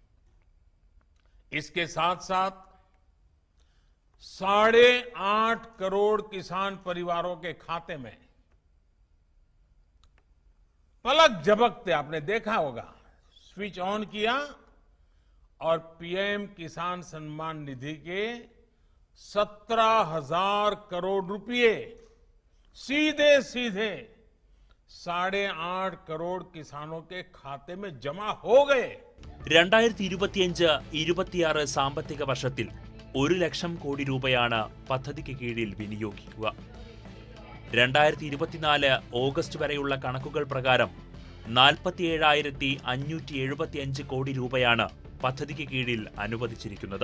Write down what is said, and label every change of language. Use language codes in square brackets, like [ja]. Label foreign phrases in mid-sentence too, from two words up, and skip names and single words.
[hi] इसके साथ साथ 8.5 करोड़ किसान परिवारों के खाते में पलक झपकते आपने देखा होगा, [en] switch on [hi] किया और PM किसान सम्मान निधि के 17,000 करोड़ रुपए सीधे 8.5 करोड़ किसानों के खाते में जमा हो गए. [ml] 2025-26 സാമ്പത്തിക വർഷത്തിൽ 1 ലക്ഷം കോടി രൂപയാണ് പദ്ധതിക്ക് കീഴിൽ വിനിയോഗിക്കുക. 2024 ഓഗസ്റ്റ് വരെയുള്ള കണക്കുകൾ പ്രകാരം 47,575 കോടി രൂപയാണ് പദ്ധതിക്ക് കീഴിൽ അനുവദിച്ചിരിക്കുന്നത്.